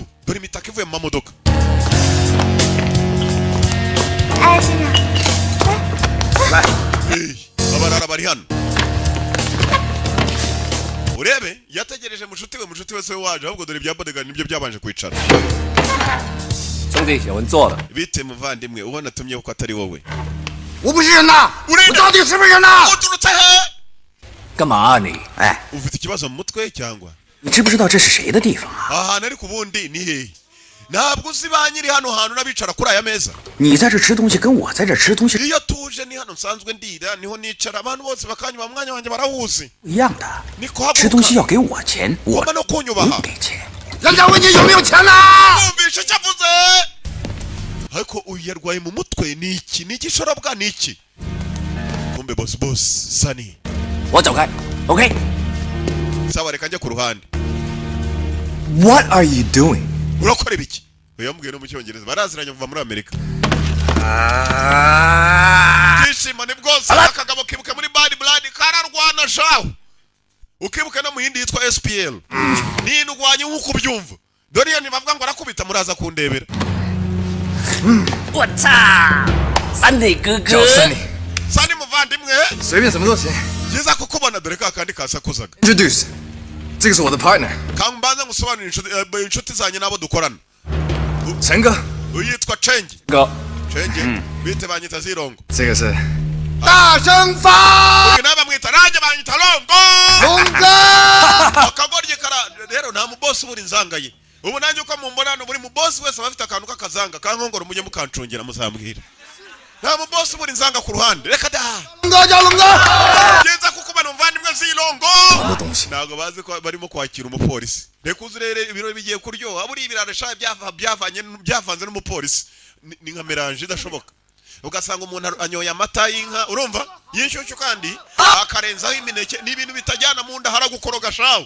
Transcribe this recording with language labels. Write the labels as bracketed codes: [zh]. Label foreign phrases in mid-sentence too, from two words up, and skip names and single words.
[rw] Dore imitaka ivuye mu mamodoka. Abarara bari hano. Urebe yategereje mushuti we se waje ahubwo dore bya bodyguard nibyo byabanje kwicara. [zh] 兄弟，有人做了。 [rw] Bite muvandimwe ubona tumye uko atari wowe. [zh] 我不是人呐！ [rw] Urinde! [zh] 我到底是不是人呐？ [rw] Uturutse he? [zh] 干嘛啊你？哎， [rw] Ufite ikibazo mu mutwe cyangwa? [zh] 你知不知道这是谁的地方啊？ [rw] Aha nari kubundi ni he? Ntabwo uzi ba nyiri hano hantu nabicara kuri aya meza. [zh] 你在这吃东西，跟我在这吃东西 [rw] Iyo tuje ni hano nsanzwe ndira niho nicara abantu bose bakanywa mwanya wanjye barahuzi. [zh] 一样的。 [rw] Niko [zh] 吃东西 [rw] haguruka. [zh] 要给我钱，我 [rw] Ugomba no [zh] 不 [rw] kunyubaha. [zh] 给钱。人家问你有没有钱呢？ [rw] Wumvishe icyo avuze? Ariko uyu yarwaye mu mutwe ni iki? Ni igishorabwa ni iki? Kumbe boss Sunny. [zh] 我走开。OK。 [rw] Sawa reka njye ku ruhande. [en] What are you doing? [rw] Urakora ibiki? Oya mbwiye no mu cyongereza baraziranye kuva muri Amerika. Ishima ni bwose akagabo kibuke muri Bad Blood kararwana shaho. Ukibuke no mu yindi yitwa SPL. Ni ndwanye nkuko byumva. Dore yani bavuga ngo arakubita muraza kundebera. [zh] 我操！三内哥哥，叫Sunny， [rw] Sunny muvandimwe. [zh] 随便什么都行。 [rw] Byiza kukubona dore ka kandi kasakuzaga. [zh] Introduce，这个是我的 partner， [rw] Kambanza ngusobanurira inshuti zanjye nabo dukorana. [zh] 陈哥， [rw] Uyitwa Change. [zh] 哥， Change. [rw] Bite banyita Zirongo. [zh] 这个是大声发， [rw] Uyu nabamwita nanjye banyita Longo. [zh] 龙哥， [rw] Akagorye kara rero nta mu boss buri nzangaye. Ubu nanjye uko mumbona hano buri mu boss wese bafite akantu k'akazanga kankongoro mujye mukancungera muzambwira. Nta mu boss buri nzanga ku ruhande. Reka da. [zh] 龙哥叫龙哥， [rw] Geza kukubana umuvandimwe Zirongo. [zh] 什么东西？ [rw] Ntago bazi ko barimo kwakira umupolisi. Reka uzurere ibiro bigiye kuryoha. Buri ibirarasha byavanze n'umupolisi. Ni nka melange idashoboka. Ugasanga umuntu anyoye amata y'inka urumva y'inshyushyu kandi akarenzaho imineke n'ibintu bitajyana mu nda haragukoroga shaho.